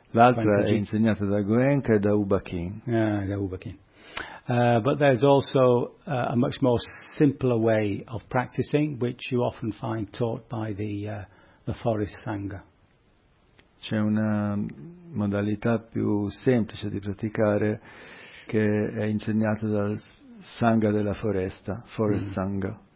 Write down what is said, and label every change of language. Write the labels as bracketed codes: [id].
[it] L'altra è insegnata da Goenka e da Ubakin. [en] But there's also a much more simpler way of practicing, which you often find taught by the forest sangha. [it] C'è una modalità più semplice di praticare che è insegnata dal sangha della foresta, [en] forest sangha.